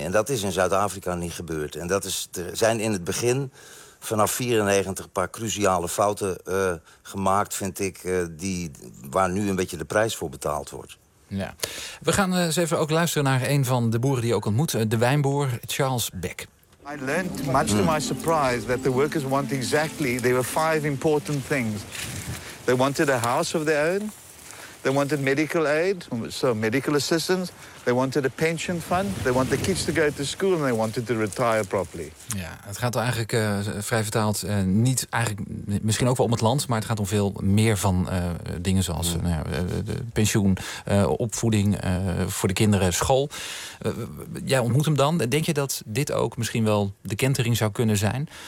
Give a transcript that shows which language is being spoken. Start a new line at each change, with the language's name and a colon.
Dutch: En dat is in Zuid-Afrika niet gebeurd. En dat is, er zijn in het begin vanaf 94 een paar cruciale fouten gemaakt, vind ik, waar nu een beetje de prijs voor betaald wordt. Ja. We gaan eens even ook luisteren naar een van de boeren die je ook ontmoet, de wijnboer Charles Beck.
English: I learned, much to my surprise, that the workers want exactly, there were five important things. They wanted a house of their own. They wanted medical aid, so medical assistance. They wanted a pension fund. They want the kids to go to school and they wanted to retire properly.
Dutch: Ja, het gaat er eigenlijk vrij vertaald niet eigenlijk, misschien ook wel om het land, maar het gaat om veel meer van dingen zoals de pensioen, opvoeding voor de kinderen, school. Jij ontmoet hem dan. Denk je dat dit ook misschien wel de kentering zou kunnen zijn?